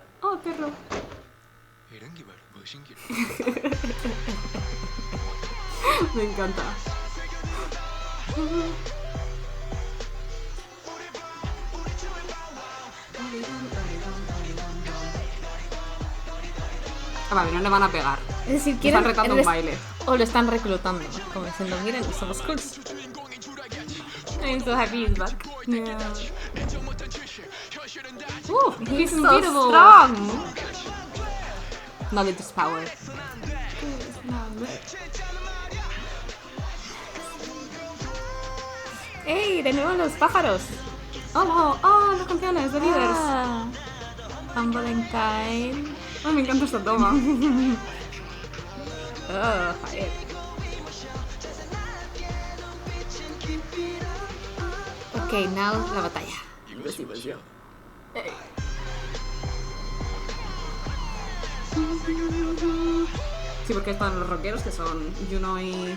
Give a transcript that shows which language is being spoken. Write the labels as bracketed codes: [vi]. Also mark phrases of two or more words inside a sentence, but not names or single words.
[es] Oh, perro. [ko] 이런 게 바로 멋인기라. [es] Me encanta. Ah, vale, no le van a pegar. Es decir, Le están retando un baile. O lo están reclutando, como diciendo, miren, somos cool. [en] I'm so happy he's back. Yeah. He's so unbeatable. strong. Knowledge is power. [es] ¡Ey! De nuevo los pájaros. Oh, wow. Oh, las canciones de líderes. Ah, Humble and kind. Ay, me encanta esta toma. Oh, joder. Ok, now la batalla. Sí, porque están los rockeros que son Juno y...